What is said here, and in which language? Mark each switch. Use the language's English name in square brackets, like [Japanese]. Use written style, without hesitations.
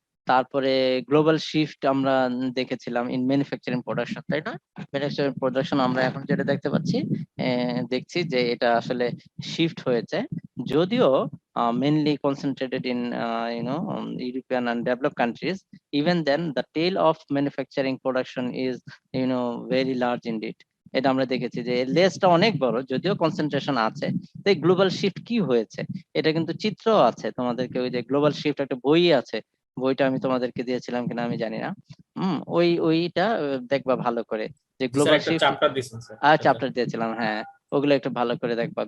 [Bangla] তারপরে global shift আমরা দেখেছিলাম ইন ম্যানুফ্যাকচারিং প্রোডাকশন, তাই না? ম্যানুফ্যাকচারিং প্রোডাকশন আমরা এখন যেটা দেখতে পাচ্ছি, দেখছি যে এটা আসলে শিফট হয়েছে, যদিও [English] mainly concentrated in European and developed countries. Even then the tail of manufacturing production is very large indeed। [Bangla] এটা আমরা দেখেছি যে লেসটা অনেক বড়, যদিও কনসেন্ট্রেশন আছে। তো গ্লোবাল শিফট কি হয়েছে এটা কিন্তু চিত্র আছে তোমাদেরকে, ওই যে গ্লোবাল শিফট একটা বই আছে, বইটা আমি তোমাদেরকে দিয়েছিলাম কিনা আমি জানি না। ওইটা দেখবা ভালো করে, যে গ্লোবাল শিফট চ্যাপ্টার দিয়েছিলাম, হ্যাঁ, ওগুলো একটু ভালো করে দেখবা।